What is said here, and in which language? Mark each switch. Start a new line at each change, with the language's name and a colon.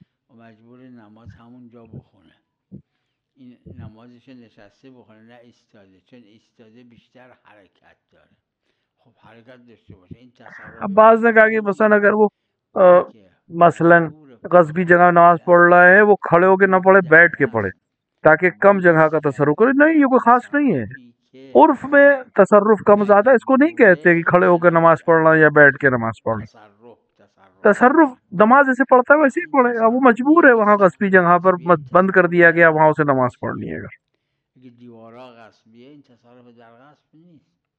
Persian: مجبور نماز همون جا بخونه، این نمازش نشسته بخونه نه ایستاده، چون ایستاده بیشتر حرکت داره. خب حرکت داشته باشه. این تصرف.
Urdu: اب بعض نے کہا کہ مثلا اگر وہ مثلا غصبی جگہ نماز پڑھ رہا ہے، وہ کھڑے ہو کے نہ پڑھے، بیٹھ کے پڑھے تاکہ کم جگہ کا تصرف کرے. نہیں، یہ کوئی خاص نہیں ہے. عرف میں تصرف کم زیادہ اس کو نہیں کہتے کہ کھڑے ہو کے نماز پڑھنا یا بیٹھ کے نماز پڑھنا. تصرف نماز جیسے پڑھتا ہے ویسے ہی پڑھے. اب وہ مجبور ہے، وہاں غصبی جگہ پر بند کر دیا گیا، وہاں اسے نماز پڑھنی ہے.
Persian: اگه دیوارا غصبیه این تصرف در غصب نیست.